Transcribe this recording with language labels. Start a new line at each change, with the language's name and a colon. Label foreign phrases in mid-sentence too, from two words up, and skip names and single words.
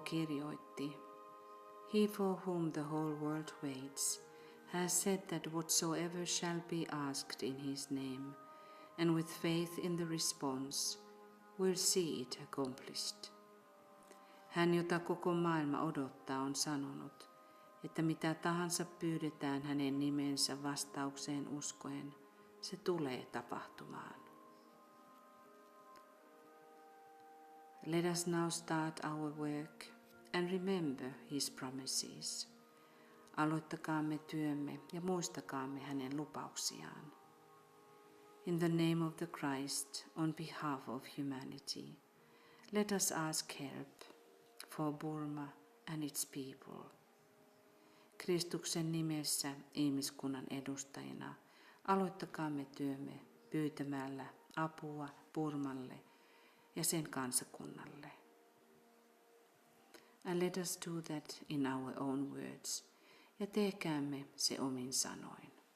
Finnish: kirjoitti,
English: He for whom the whole world waits has said that whatsoever shall be asked in his name, and with faith in the response, will see it accomplished.
Finnish: Hän, jota koko maailma odottaa, on sanonut, että mitä tahansa pyydetään hänen nimensä vastaukseen uskoen, se tulee tapahtumaan.
English: Let us now start our work and remember his promises.
Finnish: Aloittakaamme työmme ja muistakaamme hänen lupauksiaan.
English: In the name of the Christ, on behalf of humanity, let us ask help for Burma and its people.
Finnish: Kristuksen nimessä ihmiskunnan edustajina aloittakaamme työmme pyytämällä apua Burmalle ja sen kansakunnalle.
English: And let us do that in our own words,
Finnish: ja tehkäämme se omin sanoin.